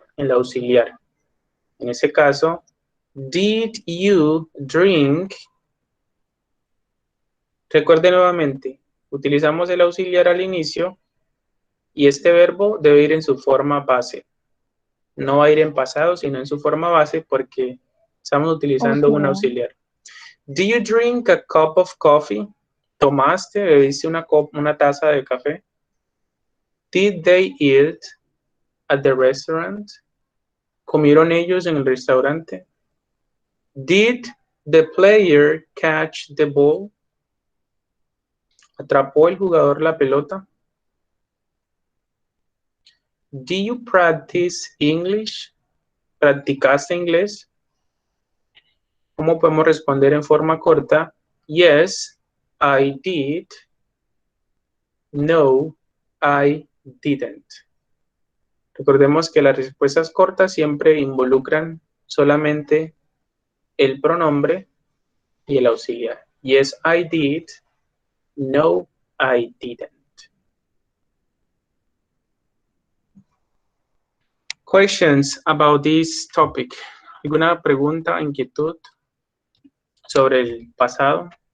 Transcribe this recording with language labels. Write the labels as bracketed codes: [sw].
[es] el auxiliar. En ese caso, [en] did you drink? [es] Recuerde nuevamente, utilizamos el auxiliar al inicio y este verbo debe ir en su forma base. No va a ir en pasado, sino en su forma base porque estamos utilizando un auxiliar. [en] Do you drink a cup of coffee? [es] ¿Tomaste, bebiste una taza de café? [en] Did they eat at the restaurant? [es] ¿Comieron ellos en el restaurante? [en] Did the player catch the ball? [es] ¿Atrapó el jugador la pelota? [en] Do you practice English? [es] ¿Practicaste inglés? ¿Cómo podemos responder en forma corta? [en] Yes, I did. No, I didn't. [es] Recordemos que las respuestas cortas siempre involucran solamente el pronombre y el auxiliar. [en] Yes, I did. No, I didn't. Questions about this topic. [es] ¿Alguna pregunta, inquietud sobre el pasado?